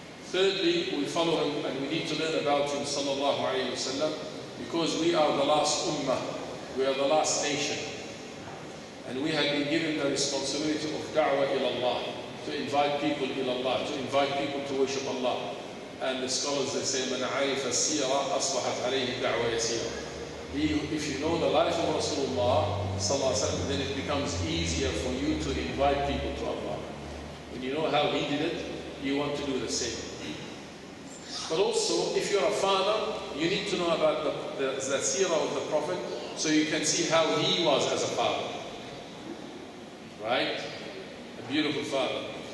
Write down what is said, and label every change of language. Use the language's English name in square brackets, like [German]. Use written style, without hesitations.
[English] Thirdly, we follow him and we need to learn about him, sallallahu alayhi wasallam, because we are the last ummah, we are the last nation. And we have been given the responsibility of da'wah ila Allah, to invite people ila Allah, to invite people to worship Allah. And the scholars, they say, [Arabic] مَنْ عَرِفَ السِّيرَةَ أَصْبَحَتْ عَلَيْهِ الدَّعْوَةُ يَسِيرًا. [English] If you know the life of Rasulullah, sallallahu alaihi wasallam, then it becomes easier for you to invite people to Allah. When you know how he did it, you want to do the same. But also, if you're a father, you need to know about the seerah of the Prophet, so you can see how he was as a father. Right? A beautiful father.